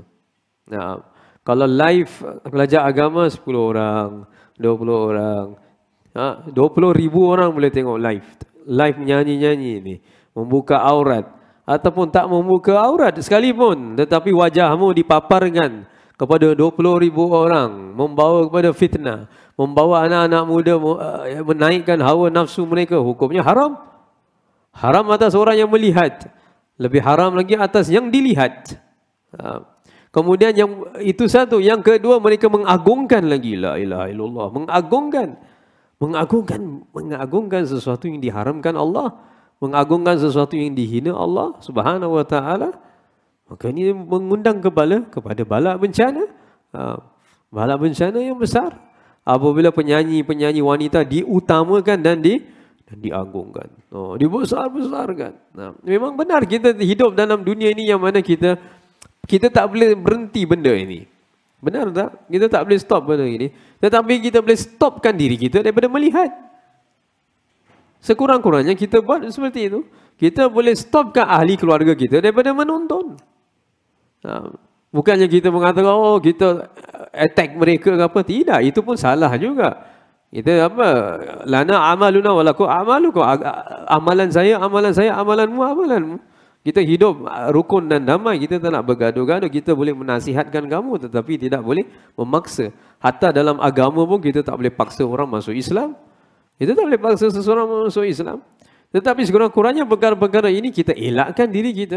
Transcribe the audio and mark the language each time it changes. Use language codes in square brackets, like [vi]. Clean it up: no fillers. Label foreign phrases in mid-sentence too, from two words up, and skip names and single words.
[ms] Nah, kalau live belajar agama 10 orang, 20 orang, 20,000 orang boleh tengok live menyanyi-nyanyi ni. Membuka aurat ataupun tak membuka aurat sekalipun, tetapi wajahmu dipaparkan kepada 20,000 orang, membawa kepada fitnah, membawa anak-anak muda menaikkan hawa nafsu mereka, hukumnya haram. Haram atas orang yang melihat, lebih haram lagi atas yang dilihat. Kemudian yang itu satu, yang kedua mereka mengagungkan lagi, [ar] لا إله إلا الله, [ms] mengagungkan sesuatu yang diharamkan Allah, mengagungkan sesuatu yang dihina Allah [ar] سبحانه وتعالى. [ms] Maka ini mengundang kepada bala bencana. Bala bencana yang besar. Apabila penyanyi wanita diutamakan dan diagungkan. Dibesar-besarkan. Memang benar kita hidup dalam dunia ini yang mana kita tak boleh berhenti benda ini. Benar tak? Kita tak boleh stop benda ini. Tetapi kita boleh stopkan diri kita daripada melihat. Sekurang-kurangnya kita buat seperti itu. Kita boleh stopkan ahli keluarga kita daripada menonton. Bukannya kita mengatakan, kita attack mereka ke apa. Tidak, itu pun salah juga. Kita apa? [ar] لنا أعمالنا ولكم أعمالكم. [ms] Amalan saya, amalanmu. Kita hidup rukun dan damai. Kita tak nak bergaduh-gaduh. Kita boleh menasihatkan kamu, tetapi tidak boleh memaksa. Hatta dalam agama pun kita tak boleh paksa orang masuk Islam. Kita tak boleh paksa seseorang masuk Islam. Tetapi sekurang-kurangnya perkara-perkara ini kita elakkan diri kita.